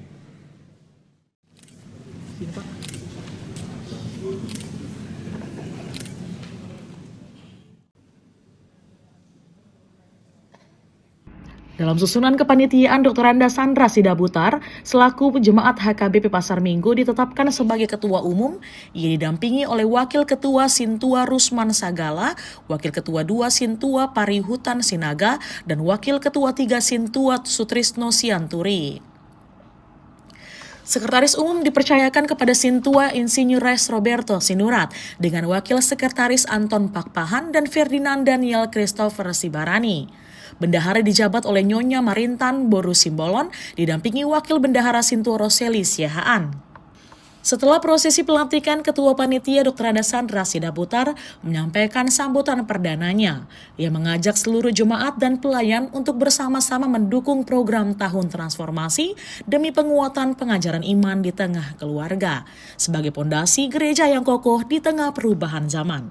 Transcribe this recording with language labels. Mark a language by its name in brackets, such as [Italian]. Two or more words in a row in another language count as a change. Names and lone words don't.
[Indonesian] Dalam susunan kepanitiaan, Dr. Anda Sandra Sidabutar selaku jemaat HKBP Pasar Minggu ditetapkan sebagai Ketua Umum. Ia didampingi oleh Wakil Ketua Sintua Rusman Sagala, Wakil Ketua 2 Sintua Parihutan Sinaga, dan Wakil Ketua 3 Sintua Sutrisno Sianturi. Sekretaris Umum dipercayakan kepada Sintua Insinyures Roberto Sinurat dengan Wakil Sekretaris Anton Pakpahan dan Ferdinand Daniel Christopher Sibarani. Bendahara dijabat oleh Nyonya Marintan Boru Simbolon, didampingi Wakil Bendahara Sintua Roseli Siahaan. Setelah prosesi pelantikan, Ketua Panitia Dr. Anda Sandra Sidabutar menyampaikan sambutan perdananya. Ia mengajak seluruh jemaat dan pelayan untuk bersama-sama mendukung program Tahun Transformasi demi penguatan pengajaran iman di tengah keluarga, sebagai pondasi gereja yang kokoh di tengah perubahan zaman.